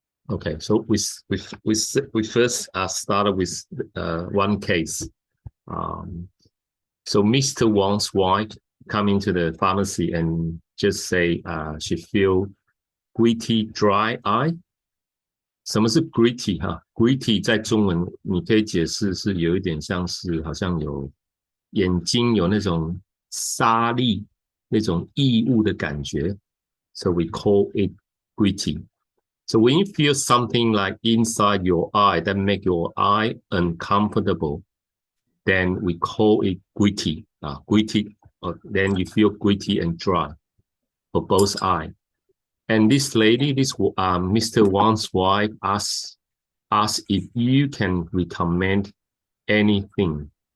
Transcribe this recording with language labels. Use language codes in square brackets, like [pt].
[en] Okay, so we first started with one case. So Mr. Wang's wife come into the pharmacy and just say she feel gritty dry eye. [zh] 什么是 gritty 哈 ？gritty 在中文你可以解释是有一点像是好像有眼睛有那种沙粒那种异物的感觉 ， [en] so we call it gritty. So when you feel something like inside your eye that make your eye uncomfortable, then we call it gritty. Gritty. Then you feel gritty and dry for both eyes. And this lady, Mr. Wang's wife, asked if you can recommend anything.